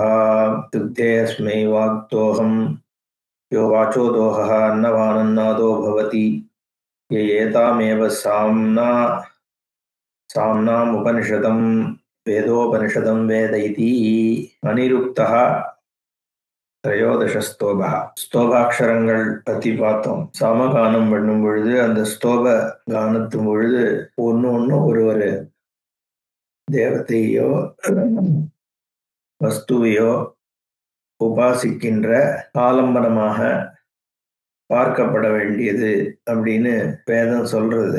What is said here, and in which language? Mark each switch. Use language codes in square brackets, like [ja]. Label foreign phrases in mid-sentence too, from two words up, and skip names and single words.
[sa] दुग्धेऽस्मै वाक्तोऽहं यो वाचो दोहः अन्नवानन्नादो भवति य एतामेव साम्नामुपनिषदं वेदोपनिषदं वेद इति। अनिरुक्तः त्रयोदश ஸ்தோபா. [ta] ஸ்தோபாட்சரங்கள் பற்றி பார்த்தோம். சாமகானம் பண்ணும் பொழுது அந்த ஸ்தோப கானத்தும் பொழுது ஒன்று ஒரு தேவதையோ வஸ்துவையோ உபாசிக்கின்ற ஆலம்பனமாக பார்க்கப்பட வேண்டியது அப்படின்னு வேதம் சொல்றது.